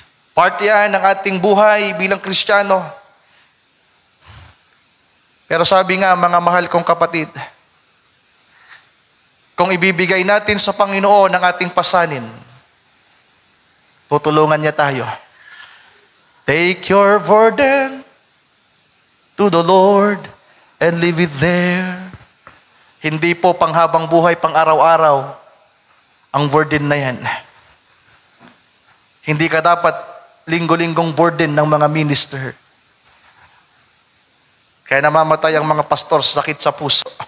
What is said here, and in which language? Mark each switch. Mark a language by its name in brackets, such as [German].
[Filipino] Part yan ng ating buhay bilang Kristiyano. Pero sabi nga, mga mahal kong kapatid, kung ibibigay natin sa Panginoon ang ating pasanin, tutulungan niya tayo. [English] Take your burden to the Lord and leave it there. [Filipino] Hindi po panghabang buhay, pang araw-araw ang burden na yan. Hindi ka dapat linggo-linggong burden ng mga minister. Kaya namamatay ang mga pastor sa sakit sa puso.